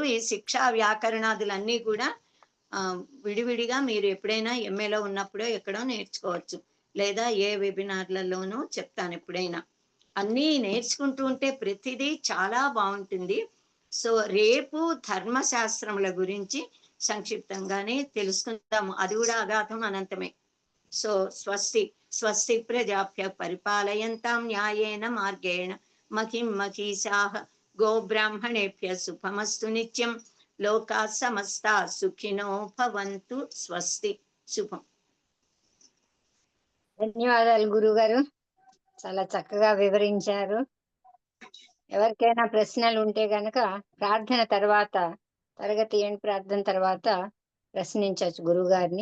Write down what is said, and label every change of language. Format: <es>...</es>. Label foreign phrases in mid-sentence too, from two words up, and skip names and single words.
<te>ఈ శిక్షా వ్యాకరణాదులన్నీ కూడా విడివిడిగా మీరు ఎప్పుడైనా ఎంఏలో ఉన్నప్పుడో ఎక్కడో నేర్చుకోవచ్చు, లేదా ఏ వెబినార్లలోనూ చెప్తాను ఎప్పుడైనా. అన్నీ నేర్చుకుంటూ ఉంటే ప్రతిదీ చాలా బాగుంటుంది. సో రేపు ధర్మశాస్త్రముల గురించి సంక్షిప్తంగానే తెలుసుకుందాము. అది కూడా అగాధం అనంతమే. సో</te> <sa>స్వస్తి ప్రజాభ్య పరిపాలయంతాం న్యాయేన మార్గేణ మహిం మహిషాః గోబ్రాహ్మణేభ్య శుభమస్తు నిత్యం. లోకా సమస్తా సుఖినో భవంతు. స్వస్తి. శుభం.</sa> <te>ధన్యవాదాలు గురుగారు, చాలా చక్కగా వివరించారు. ఎవరికైనా ప్రశ్నలు ఉంటే గనక ప్రార్థన తర్వాత, తరగతి ఎండ్ ప్రార్థన తర్వాత ప్రశ్నించవచ్చు గురువు గారిని.</te>